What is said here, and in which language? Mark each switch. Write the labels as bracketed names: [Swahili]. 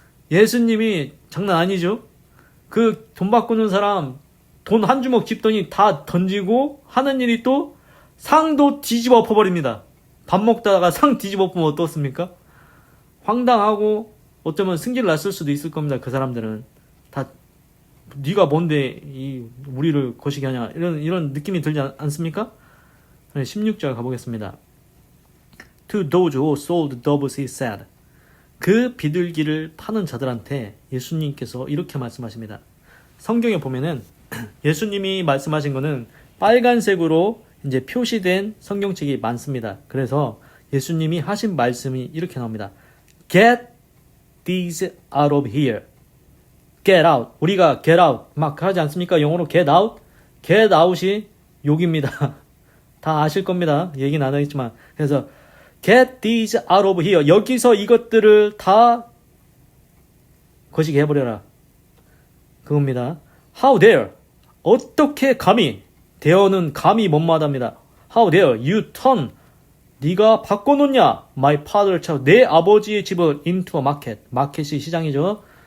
[Korean] 예수님이 장난 아니죠? 그 돈 바꾸는 사람 돈 한 주먹 짚더니 다 던지고 하는 일이 또 상도 뒤집어 엎어버립니다. 밥 먹다가 상 뒤집어 엎으면 어떻습니까? 황당하고 어쩌면 승질을 났을 수도 있을 겁니다. 그 사람들은 다 네가 뭔데 우리를 거시기 하냐 이런 느낌이 들지 않습니까? 16절 가보겠습니다. [English] To those who sold doves he said. [Korean] 그 비둘기를 파는 자들한테 예수님께서 이렇게 말씀하십니다. 성경에 보면은 예수님이 말씀하신 거는 빨간색으로 이제 표시된 성경책이 많습니다. 그래서 예수님이 하신 말씀이 이렇게 나옵니다. [English] Get these out of here. Get out. [Korean] 우리가 [English] get out [Korean] 막 하지 않습니까? 영어로 get out. get out이 욕입니다. 다 아실 겁니다. 얘기는 안 하겠지만. 그래서 [English] get these out of here. [Korean] 여기서 이것들을 다 거시기 해버려라. 그겁니다. [English] How dare. [Korean] 어떻게 감히. dare는 감히 못마다합니다. [English] How dare you turn. [Korean] 네가 바꿔놓냐? [English] My father's house. [Korean] 내 아버지의 집을 [English] into a market. [Korean] 마켓이 시장이죠.